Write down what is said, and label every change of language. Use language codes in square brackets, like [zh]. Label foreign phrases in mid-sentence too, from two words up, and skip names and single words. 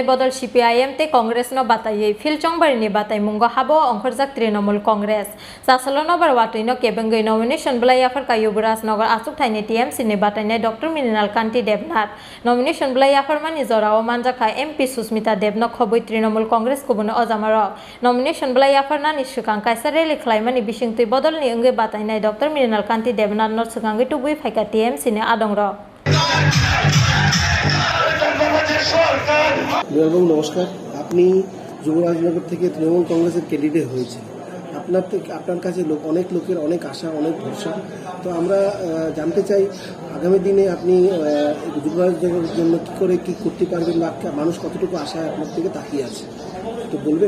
[trp] bodol CPIM te Congress no batayei Philchongbari ni batai mungo habo ongkhorjak Trinamool Congress Sasalo nobar watui no kebengai nomination Bwlai Yapharkha Yubarajnagar Achukthaini TMC ni batainai Dr.Mrinal Kanti Debnath nomination Bwlai Yapharkha ni jorao manjaka MP Susmita Debnath khobai Trinamool Congress kubun ojamarok nomination Bwlai Yapharkha ni sikang kaisa rally khlaimani bisingtui bodolni wngwi batainai Dr.Mrinal Kanti Debnath no sikangi tubui phaika TMC ni adongrok [bn] এবং নমস্কার আপনি যুবরাজনগর থেকে তৃণমূল কংগ্রেসের ক্যান্ডিডেট হয়েছে আপনার কাছে অনেক লোকের অনেক আশা অনেক ভরসা তো আমরা জানতে চাই আগামী দিনে আপনি যুবরাজনগরের জন্য কি করে কি করতে পারবেন বা মানুষ কতটুকু আশায় আপনার থেকে তাকিয়ে আছে তো বলবেন